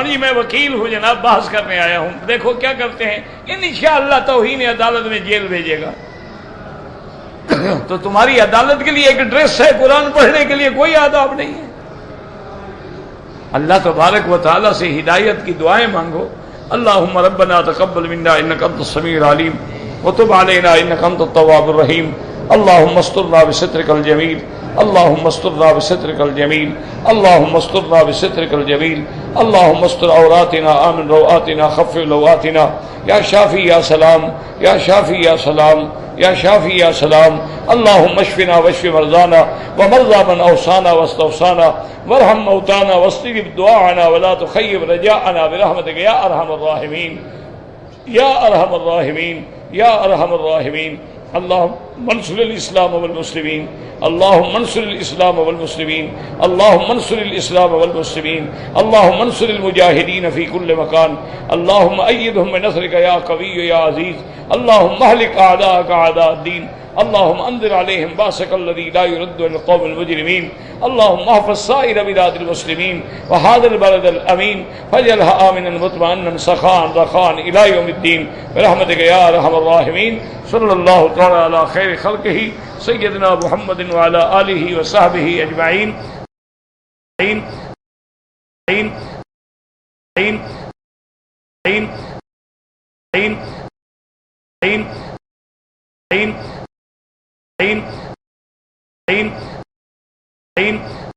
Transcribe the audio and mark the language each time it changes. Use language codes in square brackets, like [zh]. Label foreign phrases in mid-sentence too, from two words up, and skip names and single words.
[ur] جی میں وکیل ہوں جناب، بحث کرنے آیا ہوں. دیکھو کیا کرتے ہیں، انشاءاللہ توہین عدالت میں جیل بھیجے گا. تو تمہاری عدالت کے لیے ایک ڈریس ہے، قرآن پڑھنے کے لیے کوئی آداب نہیں ہے. اللہ تبارک و تعالی سے ہدایت کی دعائیں مانگو. [ar] اللہم ربنا تقبل منا انک انت السمیع العلیم وتب علینا انک انت التواب الرحیم. اللہم استرنا بسترک الجمیل اللهم استرنا بسترك الجميل اللهم استرنا بسترك الجميل اللهم استر عوراتنا آمن روآتنا خفف لواتنا یا شافی یا سلام یا شافی یا سلام یا شافی یا سلام اللهم اشفنا واشف مرضانا ومرضى من اوصانا واستوصانا وارحم موتانا واستجب دعاءنا ولا تخيب رجاءنا برحمتك يا ارحم الراحمين یا ارحم الراحمین یا ارحم الراحمین اللهم انصر الاسلام والمسلمین اللهم انصر الاسلام والمسلمین اللهم انصر الاسلام والمسلمین اللهم انصر المجاہدین فی کل مکان اللهم ایدهم بنصرک یا قوی یا عزیز اللهم اهلك اعداءك اعداء الدین اللهم انذر عليهم باسك الذي لا يرد عن القوم المجرمين اللهم احفظ سائر بلاد المسلمين وهذا البلد الامين فاجعلها امنا مطمئنا سخاء رخاء الى يوم الدين برحمتك يا ارحم الراحمين صلى الله تعالى على خير خلقه سيدنا محمد وعلى اله وصحبه اجمعين عين عين عين عين عين عين عين عين عين عين